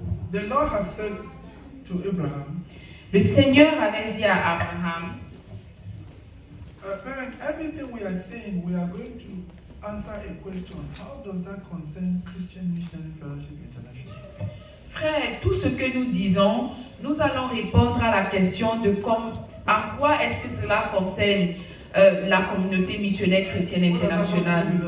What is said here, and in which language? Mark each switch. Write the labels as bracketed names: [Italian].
[English] The Lord had said to Abraham, [French] Le Seigneur avait dit à Abraham, [English] parent, everything we are saying, we are going to answer a question. How does that concern Christian Missionary Fellowship International? [French] frère, tout ce que nous disons, nous allons répondre à la question de en quoi est-ce que cela concerne la communauté missionnaire chrétienne internationale.